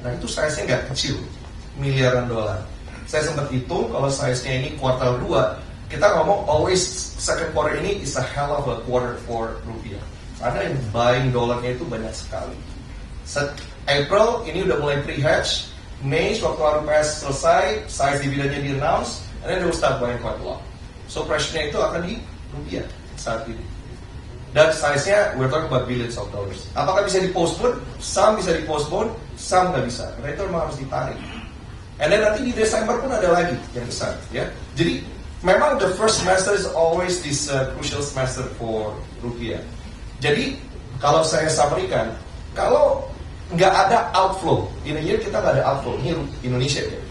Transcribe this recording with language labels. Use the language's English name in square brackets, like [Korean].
[Indonesian] Nah itu size-nya nggak kecil, miliaran dolar. Saya sempat hitung, kalau size-nya ini kuartal 2, kita ngomong [English] always second quarter [Indonesian] ini [English] is a hell of a quarter for rupiah. [Indonesian] Karena yang buying dolarnya itu banyak sekali. April ini udah mulai pre-hedge, Mei waktu RUPS selesai, size dividennya di-announce, [English] and then they will start buying quite a lot. [Indonesian] So pressure-nya itu akan di rupiah saat ini. Dan size-nya, [English] we're talking about billions of dollars. [Indonesian] Apakah bisa di-postpone? Some bisa di-postpone, some nggak bisa. Karena itu memang harus ditarik. [English] And then [Indonesian] nanti di Desember pun ada lagi yang besar. Ya. Jadi, memang [English] the first semester is always this crucial semester for rupiah. [Indonesian] Jadi, kalau saya summary-kan, kalau nggak ada outflow, [English] in a year [Indonesian] kita nggak ada outflow, ini Indonesia ya.